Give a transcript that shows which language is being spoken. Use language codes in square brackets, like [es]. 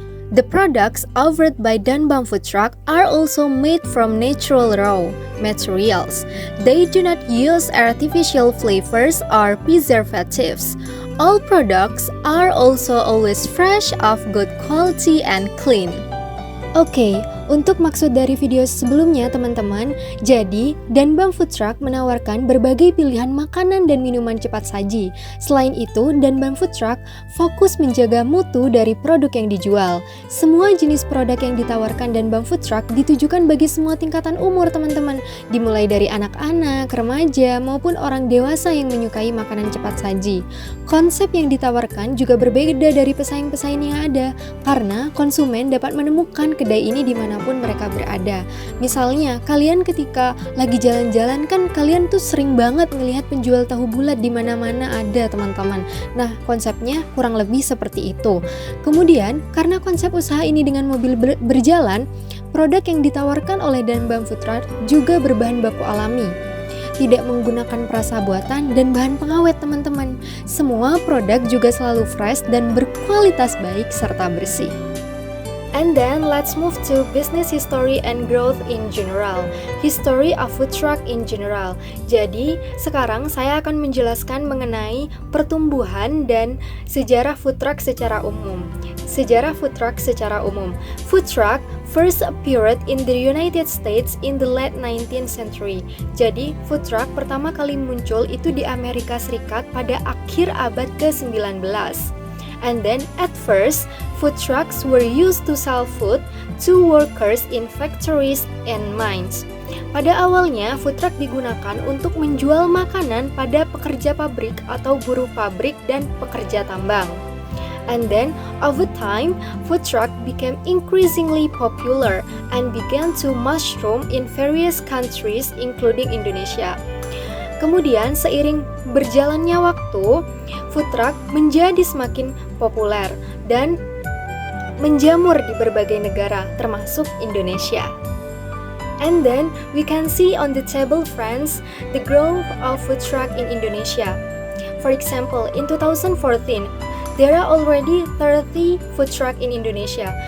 [en] The products offered by Danbam Food Truck are also made from natural raw materials. They do not use artificial flavors or preservatives. All products are also always fresh, of good quality, and clean. [id] Oke, untuk maksud dari video sebelumnya teman-teman, jadi Danbam Food Truck menawarkan berbagai pilihan makanan dan minuman cepat saji. Selain itu, Danbam Food Truck fokus menjaga mutu dari produk yang dijual. Semua jenis produk yang ditawarkan Danbam Food Truck ditujukan bagi semua tingkatan umur teman-teman, dimulai dari anak-anak, remaja, maupun orang dewasa yang menyukai makanan cepat saji. Konsep yang ditawarkan juga berbeda dari pesaing-pesaing yang ada, karena konsumen dapat menemukan kedai ini dimanapun dimanapun mereka berada. Misalnya, kalian ketika lagi jalan-jalan kan kalian tuh sering banget ngelihat penjual tahu bulat di mana-mana ada, teman-teman. Nah, konsepnya kurang lebih seperti itu. Kemudian, karena konsep usaha ini dengan mobil berjalan, produk yang ditawarkan oleh Danbam Food Truck juga berbahan baku alami. Tidak menggunakan perasa buatan dan bahan pengawet, teman-teman. Semua produk juga selalu fresh dan berkualitas baik serta bersih. [en] And then let's move to business history and growth in general. History of food truck in general. [id] Jadi, sekarang saya akan menjelaskan mengenai pertumbuhan dan sejarah food truck secara umum. Sejarah food truck secara umum. [en] Food truck first appeared in the United States in the late 19th century. [id] Jadi, food truck pertama kali muncul itu di Amerika Serikat pada akhir abad ke-19. [en] And then, at first, food trucks were used to sell food to workers in factories and mines. [id] Pada awalnya, food truck digunakan untuk menjual makanan pada pekerja pabrik atau buruh pabrik dan pekerja tambang. [en] And then, over time, food truck became increasingly popular and began to mushroom in various countries, including Indonesia. [id] Kemudian, seiring berjalannya waktu, food truck menjadi semakin populer dan menjamur di berbagai negara, termasuk Indonesia. [en] And then, we can see on the table, friends, the growth of food truck in Indonesia. For example, in 2014, there are already 30 food truck in Indonesia.